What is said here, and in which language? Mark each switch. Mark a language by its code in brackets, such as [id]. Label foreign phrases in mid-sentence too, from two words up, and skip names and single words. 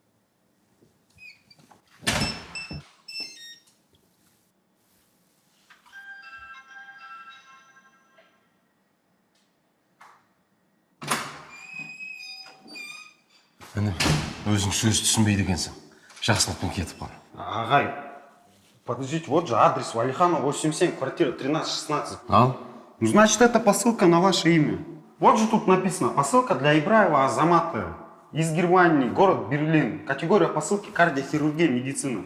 [kk] Міне, өзің сөз түсінбейді екенсің. Жақсылықпен кетіп қал. Ағай, [ru] подождите, вот же адрес Валиханова 87, квартира 1316. [kk] Ал? [ru] Ну, значит, это посылка на ваше имя. Вот же тут написано, посылка для Ибраева Азамата. Из Германии, город Берлин. Категория посылки кардиохирургия, медицина.